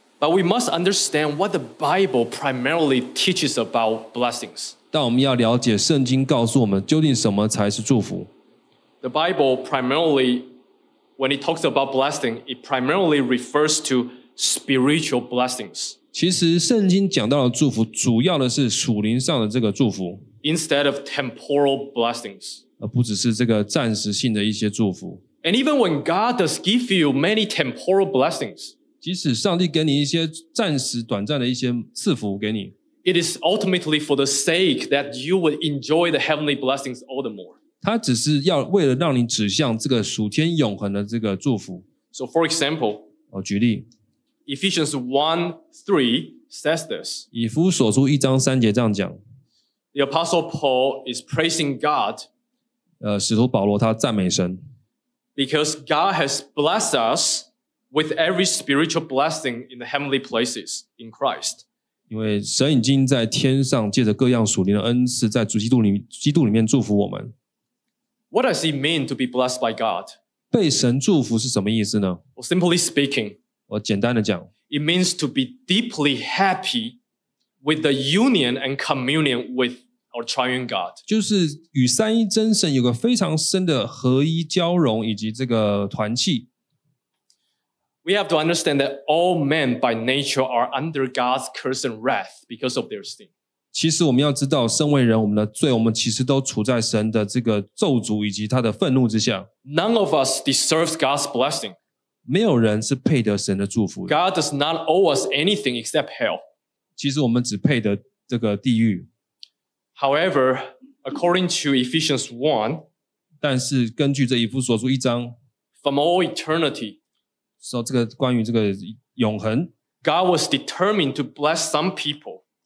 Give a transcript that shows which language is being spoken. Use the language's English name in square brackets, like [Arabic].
[English] But we must understand what the Bible primarily teaches about blessings. [Chinese] 但我们要了解圣经告诉我们究竟什么才是祝福。 [English] The Bible primarily, when it talks about blessing, it primarily refers to spiritual blessings. [Chinese] 其实圣经讲到的祝福主要的是属灵上的这个祝福。 [English] Instead of temporal blessings. [Chinese] 而不只是这个暂时性的一些祝福。 [English] And even when God does give you many temporal blessings, [Chinese] 即使上帝给你一些暂时短暂的一些赐福给你， [English] it is ultimately for the sake that you would enjoy the heavenly blessings all the more. [Chinese] 它只是要为了让你指向这个属天永恒的这个祝福。 [English] So for example, [Chinese] 我举例， [English] Ephesians 1:3 says this. [Chinese] 以弗所书一章三节这样讲。 [English] The Apostle Paul is praising God. [Chinese] 使徒保罗他赞美神。 [English] Because God has blessed us with every spiritual blessing in the heavenly places in Christ. [Chinese] 因为神已经在天上借着各样属灵的恩赐在主基督里面祝福我们。 [English] What does it mean to be blessed by God? [Chinese] 被神祝福是什么意思呢？ [English] Well, simply speaking, [Chinese] 我简单的讲， [English] it means to be deeply happy with the union and communion with our triune God. [Chinese] 就是与三一真神有个非常深的合一交融以及这个团契。 [English] We have to understand that all men by nature are under God's curse and wrath because of their sin. [Chinese] 其实我们要知道，身为人，我们的罪，我们其实都处在神的这个咒诅以及他的愤怒之下。 [English] None of us deserves God's blessing. [Chinese] 没有人是配得神的祝福。 [English] God does not owe us anything except hell. [Chinese] 其实我们只配得这个地狱。 [English] However, according to Ephesians 1, [Chinese] 但是根据这以弗所书一章， [English] from all eternity, [Chinese] 说这个关于这个永恒， [English] God was determined to bless some people.